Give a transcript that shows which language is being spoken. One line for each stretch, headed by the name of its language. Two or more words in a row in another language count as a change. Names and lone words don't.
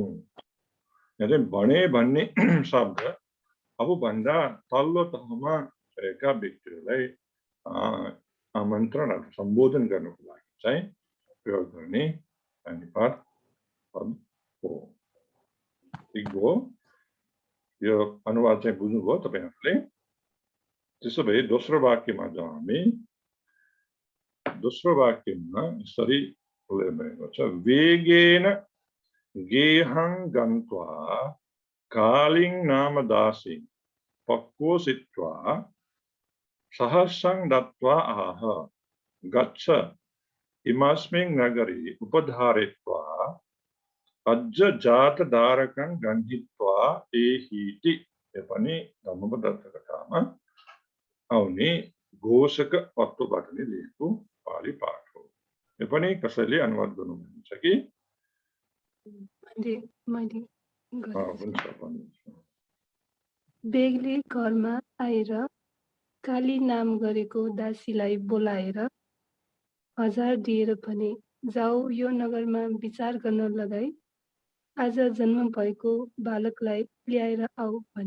Nepali: भने भन्ने शब्द आफूभन्दा तल्लो तहमा रहेका व्यक्तिहरूलाई आमन्त्रण अथवा सम्बोधन गर्नको लागि चाहिँ प्रयोग गर्ने पानीपात पद हो। ठिक भयो, यो अनुवाद चाहिँ बुझ्नुभयो तपाईहरुले। त्यसो भए दोस्रो वाक्यमा जाउँ हामी। दोस्रो वाक्यमा यसरी उल्लेख भएको छ,
Pali: वेगेन गेहं गन्त्वा कालिं नाम दासी पक्वसित्वा सहस्रं दत्त्वा आह गच्छ इमस्मिन् नगरे उपधारयित्वा अज्ज जातधारकं गृहीत्वा एहीति।
Nepali: यो पनि धम्मपद कथामा आउने घोषक तत्त्वबाट नै लिएको पाली पाठ हो। यो पनि कसैले अनुवाद गर्नुहुन्छ कि? बेगले घरमा आएर काली नाम गरेको दासीलाई बोलाएर 1000 दिएर भने, जाऊ यो नगरमा विचार गर्न लगाई आज जन्म भएको बालकलाई ल्याएर आऊ भने।